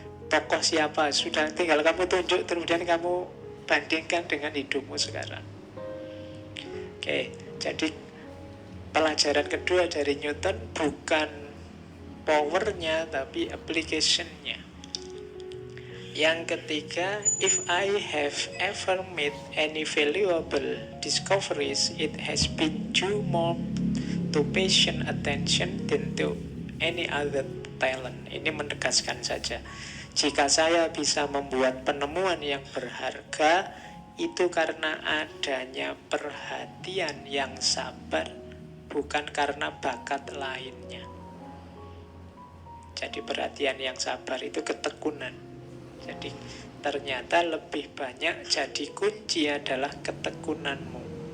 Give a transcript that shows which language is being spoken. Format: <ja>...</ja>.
<id>Tokoh siapa, sudah tinggal kamu tunjuk, kemudian kamu bandingkan dengan hidupmu sekarang. Oke, jadi pelajaran kedua dari Newton bukan powernya, tapi application-nya. Yang ketiga,</id> <en>if I have ever made any valuable discoveries, it has been due more to patient attention than to any other talent.</en> <id>Ini menegaskan saja. Jika saya bisa membuat penemuan yang berharga, itu karena adanya perhatian yang sabar, bukan karena bakat lainnya. Jadi perhatian yang sabar itu ketekunan. Jadi ternyata lebih banyak jadi kunci adalah ketekunanmu.</id>